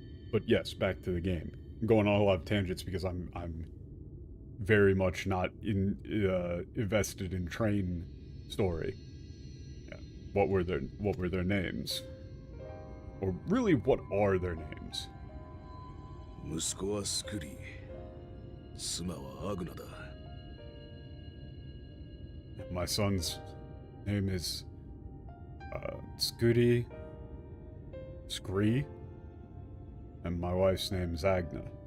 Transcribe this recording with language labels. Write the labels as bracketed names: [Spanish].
[English] But yes, back to the game. I'm going on a lot of tangents because I'm very much not invested in Train story. Yeah. What were their names? Or really, what are their names? [Japanese] 息子はスクリー、妻はアグナだ。 [English] My son's name is Scree, and my wife's name is Agna.